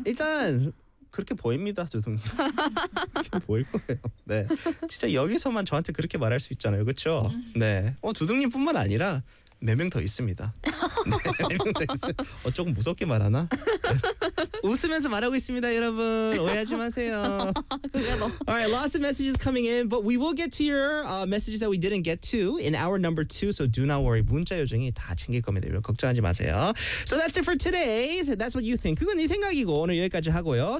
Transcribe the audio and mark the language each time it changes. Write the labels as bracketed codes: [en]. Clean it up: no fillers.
[ko] 일단 그렇게 보입니다, 두둥님. 보일 거예요. 네. 진짜 여기서만 저한테 그렇게 말할 수 있잖아요, 그렇죠? 네. 어 두둥님뿐만 아니라. 몇 명 더 있습니다. 네, 몇 명 더 있어요. 조금 무섭게 말하나? 네. 웃으면서 말하고 있습니다, 여러분. 오해하지 마세요. 그래도. [en] All right, lots of messages coming in, but we will get to your messages that we didn't get to in hour number two, so do not worry. [ko] 문자 요정이 다 챙길 겁니다. 여러분, 걱정하지 마세요. [en] So that's it for today. So that's what you think. [ko] 그건 네 생각이고 오늘 여기까지 하고요.